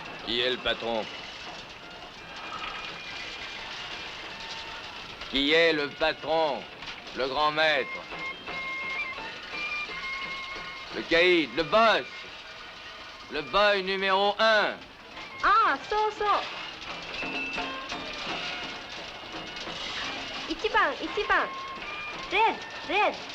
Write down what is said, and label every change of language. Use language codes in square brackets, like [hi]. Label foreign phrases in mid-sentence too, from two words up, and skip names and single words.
[fr] Qui est le patron? Qui est le patron? Le grand maître? Le caïd, le boss? Le boy numéro 1? [ja] Ah, そうそう。1番、1 番。 [en] Red, red.